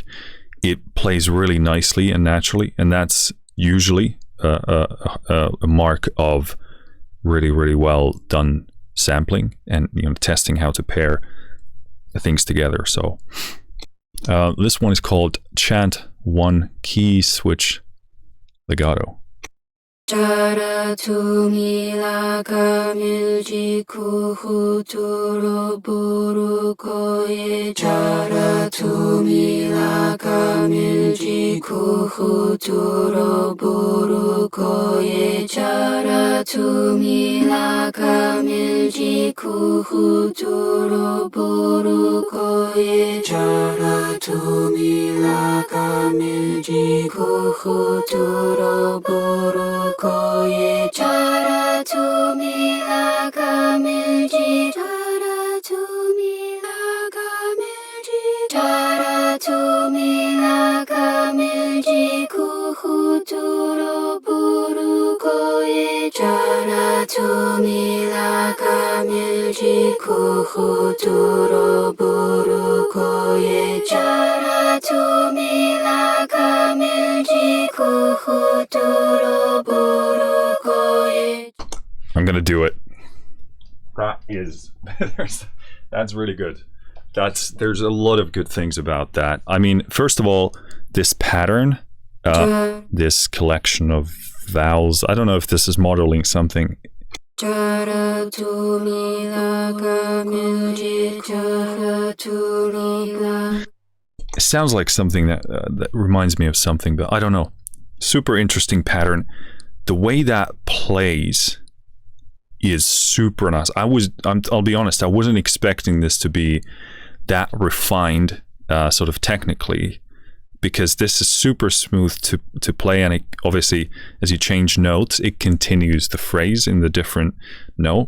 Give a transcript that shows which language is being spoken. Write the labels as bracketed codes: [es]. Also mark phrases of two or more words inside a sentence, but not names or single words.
[en] It plays really nicely and naturally, and that's usually a mark of really, really well done sampling and testing how to pair things together. So this one is called Chant 1 Key Switch Legato. Chara tu mi la ka milji ku hu tu ro buru ko ye. Chara tu mi la ka milji ku hu tu ro buru ko ye. Chara tu mi la ka milji ku hu tu ro buru ko ye. Chara tu mi la ka milji ku hu tu ro buru koye. Chara tu mi la ka milji. Chara tu mi la ka milji. Chara tu mi la ka milji ku hu tu ro buru koye. Chara tu mi la ka milji ku hu tu ro buru koye. Chara tu mi la ka milji ku hu tu ro buru koye. I'm gonna do it. That's really good. There's a lot of good things about that. I mean, first of all, this pattern, this collection of vowels. I don't know if this is modeling something. Chara tu mi la ka milji. Chara tu mi la. It sounds like something that reminds me of something, but I don't know. Super interesting pattern. The way that plays is super nice. I'll be honest, I wasn't expecting this to be that refined, sort of technically, because this is super smooth to play, and it, obviously, as you change notes, it continues the phrase in the different note.